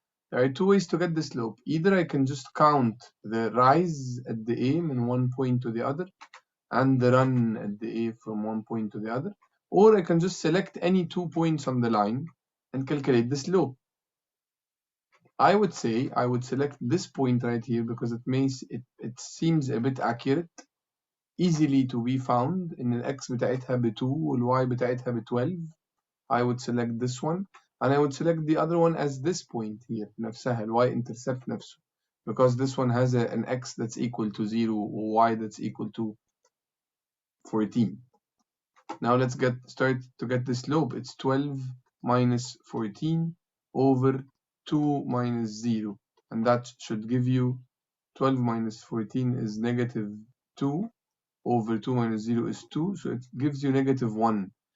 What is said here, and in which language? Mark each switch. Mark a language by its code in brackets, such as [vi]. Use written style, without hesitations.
[en] There are 2 ways to get the slope. Either I can just count the rise at the A from one point to the other and the run at the A from one point to the other, or I can just select any 2 points on the line and calculate the slope. I would say I would select this point right here because it seems a bit accurate, easily to be found. [ar] إن الX بتاعتها ب2 والY بتاعتها ب12. [en] I would select this one, and I would select the other one as this point here, [ar] نفسها, [en] y-intercept نفسه, because this one has an x that's equal to 0, or y that's equal to 14. Now let's start to get the slope. It's 12 minus 14 over 2 minus 0, and that should give you 12 minus 14 is negative 2 over 2 minus 0 is 2, so it gives you negative 1.